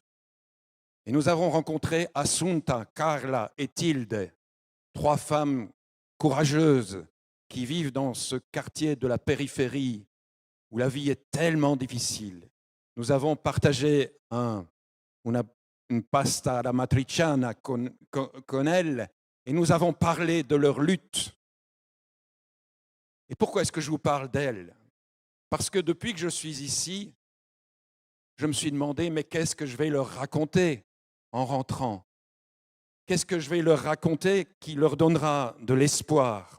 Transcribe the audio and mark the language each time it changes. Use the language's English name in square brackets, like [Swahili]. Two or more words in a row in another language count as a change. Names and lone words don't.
[French] Et nous avons rencontré Assunta, Carla et Tilde, 3 femmes courageuses qui vivent dans ce quartier de la périphérie où la vie est tellement difficile. Nous avons partagé une [Italian] pasta alla matriciana [French] con elles et nous avons parlé de leur lutte. Et pourquoi est-ce que je vous parle d'elles? Parce que depuis que je suis ici, je me suis demandé, mais qu'est-ce que je vais leur raconter en rentrant? Qu'est-ce que je vais leur raconter qui leur donnera de l'espoir?